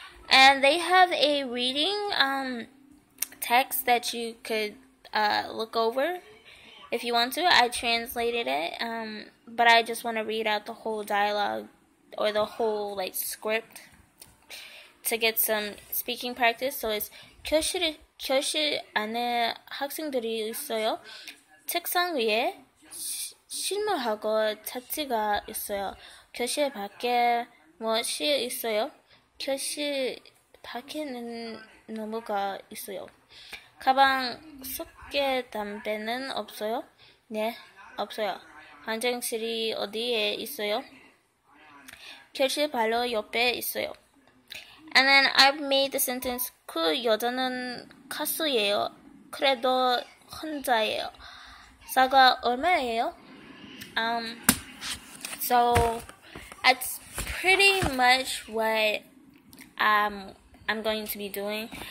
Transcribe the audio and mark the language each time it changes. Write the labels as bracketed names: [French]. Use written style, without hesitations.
[English] And they have a reading text that you could look over if you want to. I translated it, but I just want to read out the whole dialogue or the whole script to get some speaking practice. So it's [Korean] 교실 안에 학생들이 있어요. 책상 위에 실물하고 잡지가 있어요. 교실 밖에 무엇이 있어요? 교실 밖에는 나무가 있어요. 가방 속에 담배는 없어요? 네, 없어요. 화장실이 어디에 있어요? 교실 바로 옆에 있어요. [English] And then I've made the sentence, [Korean] 그 여자는 가수예요. 그래도 혼자예요. 사과 얼마예요? [English] So that's pretty much what I'm going to be doing.